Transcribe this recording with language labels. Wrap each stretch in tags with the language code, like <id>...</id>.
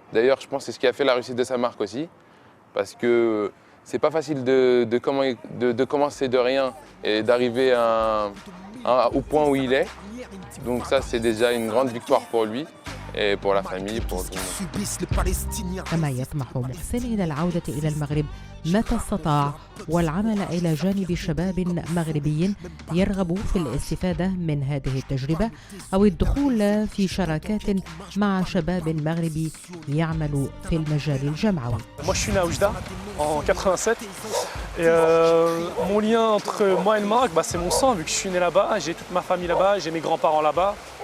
<fr>D'ailleurs, je pense que c'est ce qui a fait la réussite de sa marque aussi, parce que c'est pas facile de commencer de rien et d'arriver au point où il est. Donc ça, c'est déjà une grande victoire pour lui. Et pour la famille, pour tout le monde.</fr> <ar>كما يطمح محسن إلى العودة إلى المغرب متى استطاع والعمل إلى جانب شباب مغربي يرغب في الاستفادة من هذه التجربة أو الدخول في شراكات مع شباب مغربي يعمل في المجال الجمعوي.</ar> <fr>Moi je suis né à Oujda en 87 et mon lien entre moi et le Maroc, c'est mon sang vu que je suis né là-bas, j'ai toute ma famille là-bas, j'ai mes grands-parents là-bas.</fr>